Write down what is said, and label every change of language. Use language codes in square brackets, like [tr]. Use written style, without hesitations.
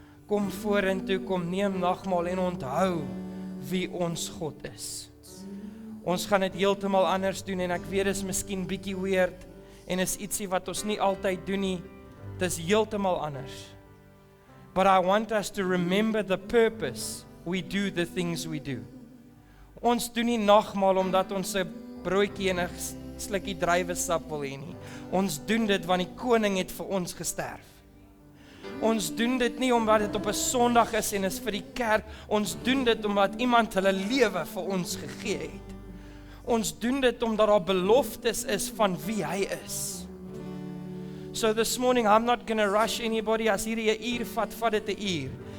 [af] Kom vorentoe, kom neem nagmaal en onthou wie ons God is. Ons gaan dit heeltemal anders doen en ek weet dit is miskien bietjie weird en is ietsie wat ons nie altyd doen nie. Dis heeltemal anders. [en] But I want us to remember the purpose we do the things we do. [af] Ons doen nie nagmaal omdat ons 'n broodjie en 'n slukkie druiwesap wil hê nie. Ons doen dit want die koning het vir ons gesterf. Ons doen dit nie omdat dit op 'n Sondag is en is vir die kerk. Ons doen dit omdat iemand hulle lewe vir ons gegee het. Ons doen dit omdat daar beloftes is van wie hy is. [en] So this morning, I'm not going to rush anybody. [af] As hierdie 'n uur vat dit 'n uur.